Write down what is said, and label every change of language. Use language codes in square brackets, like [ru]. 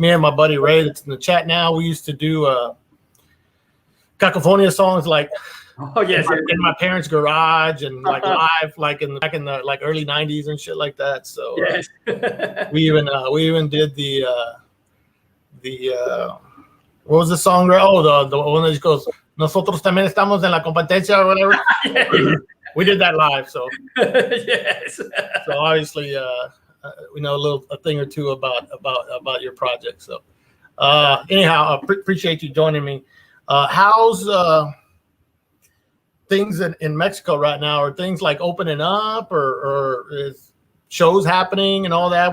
[en] Me and my buddy Ray, that's in the chat now, we used to do CACOFONIA songs like in my parents' garage and like live, like back in the like early '90s and shit like that. So yes. we even did the what was the song? Oh, the one that just goes, [es] "Nosotros también estamos en la competencia" [en] or whatever. We did that live, so yes. So obviously, we know a thing or two about your project. So anyhow, I appreciate you joining me. How's things in Mexico right now? Are things like opening up, or is shows happening and all that?